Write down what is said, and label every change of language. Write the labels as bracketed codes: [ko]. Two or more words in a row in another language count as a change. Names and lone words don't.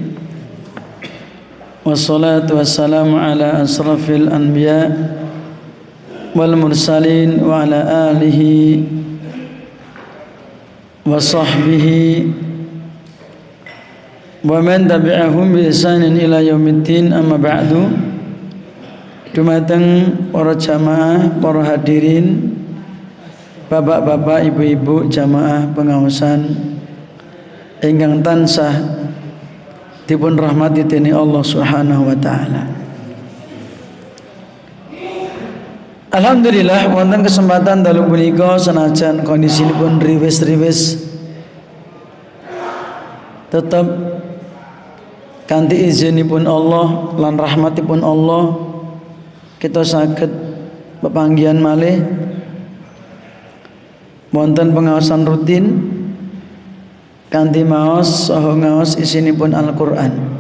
[ar] والصلاة والسلام على أشرف الأنبياء والمرسلين وعلى آله وصحبه ومن تبعهم بإحسان إلى يوم الدين، أما بعد. [jv] Dumateng para jamaah, para hadirin, bapak-bapak, ibu-ibu jamaah pengawasan ingkang tansah dipun rahmati dening Allah [ar] سبحانه وتعالى. [jv] Alhamdulillah wonten kesempatan dalu punika senajan kondisinipun riwis-riwis tetap kanthi izinipun Allah lan rahmatipun Allah kita saged pepanggihan malih wonten pengawasan rutin kanthi maos saha ngaos isinipun Al-Qur'an.